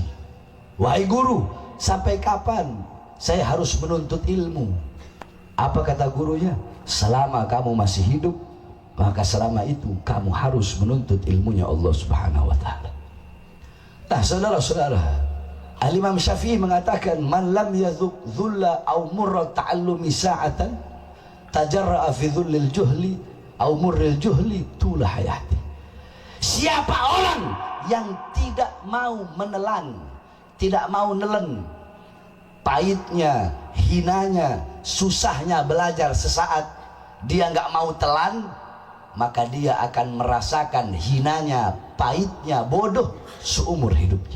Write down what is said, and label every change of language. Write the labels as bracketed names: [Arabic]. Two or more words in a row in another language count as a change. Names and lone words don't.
[Indonesian] Wahai guru, sampai kapan saya harus menuntut ilmu?" Apa kata gurunya? "Selama kamu masih hidup, maka selama itu kamu harus menuntut ilmunya [Arabic] الله سبحانه وتعالى." [Indonesian] Nah, saudara-saudara, Al-Imam Syafi'i mengatakan, [Arabic] "من لم يذق ذل أو مر التعلم ساعة، تجرع في ذل الجهل أو مر الجهل طول حياته." [Indonesian] Siapa orang yang tidak mau menelan, tidak mau nelen pahitnya, hinanya, susahnya belajar sesaat, dia nggak mau telan, maka dia akan merasakan hinanya, pahitnya, bodoh seumur hidupnya.